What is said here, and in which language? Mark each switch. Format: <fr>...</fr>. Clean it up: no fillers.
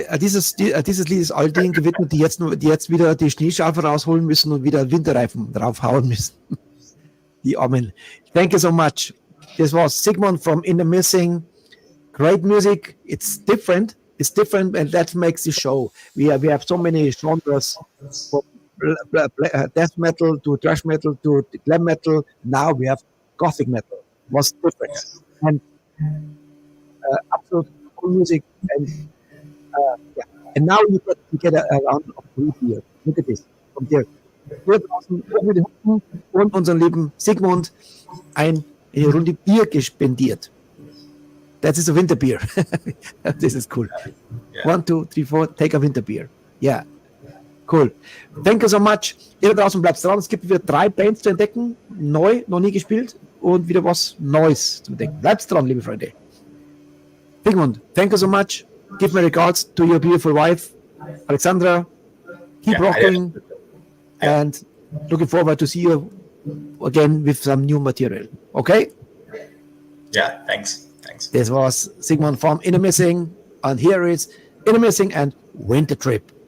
<de>Dieses Lied ist all denen gewidmet, die jetzt wieder die Schneeschaufel rausholen müssen und wieder Winterreifen draufhauen müssen. Die Armen.</de> <en>Thank you so much. This was Sigmund from In the Missing. Great music. It's different, and that makes the show. We have so many genres, from death metal to thrash metal to glam metal. Now we have gothic metal. It was different, and absolute cool music. And now you get a round of applause here. Look at this from there.</en> <de>Wir draußen oben mit den Hunden und unseren lieben Sigmund eine Runde Bier gespendiert.</de> <en>That is a winter beer. This is cool. Yeah. 1, 2, 3, 4, take a winter beer. Yeah. Cool. Thank you so much.</en> <de>Ihr da draußen bleibt dran. Es gibt wieder 3 Bands zu entdecken. Neu, noch nie gespielt. Und wieder was Neues zu entdecken. Bleibt dran, liebe Freunde.</de> <en>Sigmund, thank you so much. Give my regards to your beautiful wife, Alexandra. Keep rocking. And looking forward to see you again with some new material. Okay? Yeah, thanks. This was Sigmund from In the Missing, and here is Intermissing and Winter Trip.</en>